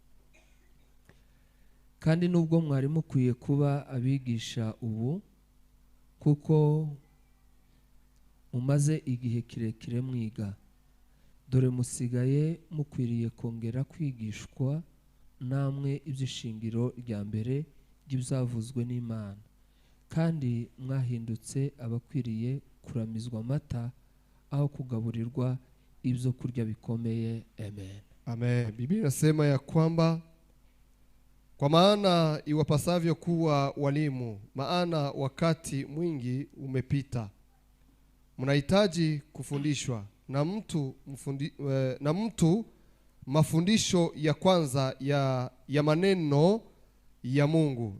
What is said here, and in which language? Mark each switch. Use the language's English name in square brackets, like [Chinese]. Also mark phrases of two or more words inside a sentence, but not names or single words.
[Kinyarwanda] Kandi nubwo mwari mukwiye kuba abigisha ubu, kuko mumaze igihe kirekire mwiga, dore musigaye mukwiriye kongera kwigishwa, namwe iby'ishingiro rya mbere ry'ibyavuzwe n'Imana, kandi mwahindutse abakwiriye kuramizwa amata aho kugaburirwa ibyo kurya bikomeye. Amen. Amen. [Swahili] Biblia inasema ya kwamba kwa maana iwapasavyo kuwa walimu, maana wakati mwingi umepita. Mnahitaji kufundishwa na mtu mafundisho ya kwanza ya maneno ya Mungu.